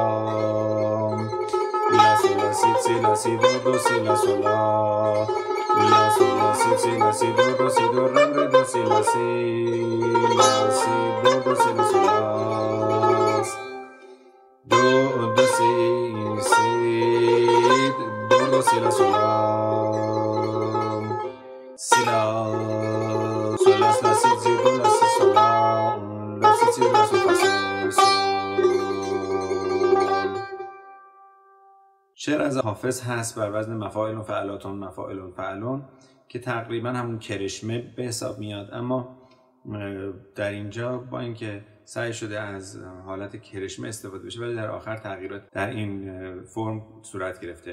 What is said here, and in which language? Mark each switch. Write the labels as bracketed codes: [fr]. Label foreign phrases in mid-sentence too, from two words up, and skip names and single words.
[fa] la si do do si la sol la si si do do si do re do si la si do do si la sol do do si do do si la sol si la sol la si si do la si sol la si si la sol fa sol. شعر از حافظ هست بر وزن مفاعل و فعلاتون مفاعل و فعلون که تقریبا همون کرشمه به حساب میاد، اما در اینجا با اینکه سعی شده از حالت کرشمه استفاده بشه ولی در آخر تغییرات در این فرم صورت گرفته.